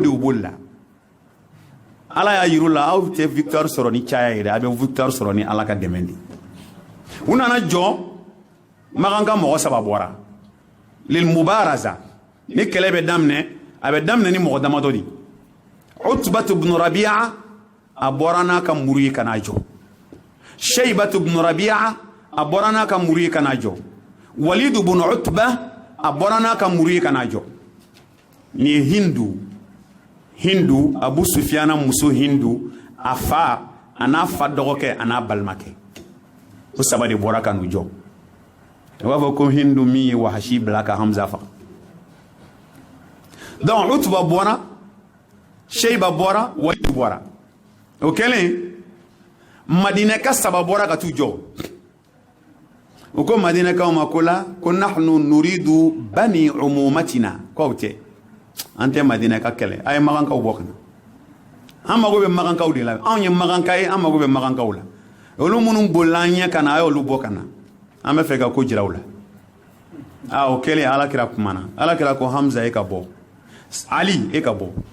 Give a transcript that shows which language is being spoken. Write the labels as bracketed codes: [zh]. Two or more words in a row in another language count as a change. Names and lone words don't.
[bm] u bolila ala y'a yiru la aw tɛ victoire sɔrɔ ni caya yɛrɛ a bɛ victoire sɔrɔ ni ala ka dɛmɛ de u nana jɔ maganka mɔgɔ 3 bɔra [ar] للمبارزة [bm] ni kɛlɛ bɛ daminɛ a bɛ daminɛ ni mɔgɔ damadɔ de utbatu ibn rabi'a a bɔra n'a ka muru ye kana jɔ shaybatu ibn rabi'a a bɔra n'a ka muru ye kana jɔ walid ibn utba a bɔra n'a ka muru ye kana jɔ ni hindu abu sufyana muso hindu a fa ana fa dɔgɔkɛ ana balimakɛ o saba de bɔra ka n'u jɔ u b'a fɔ ko hindu min ye wahashi bila ka hamza faga donc utba bɔra shayba bɔra walid bɔra o kɛlen madinɛka 3 bɔra ka t'u jɔ u ko madinɛkaw ma ko la ko [ar] نحن نريد بني عمومتنا [bm] k'aw tɛ an tɛ madinɛka kɛlɛ a ye magankaw bɔ ka na an mago bɛ magankaw de la anw ye maganka ye an mago bɛ magankaw la olu minnu bolila an ɲɛ ka na a y'olu bɔ ka na an bɛ fɛ ka ko jira u la o kɛlen alakira kumana alakira ko hamza e ka bɔ ali e ka bɔ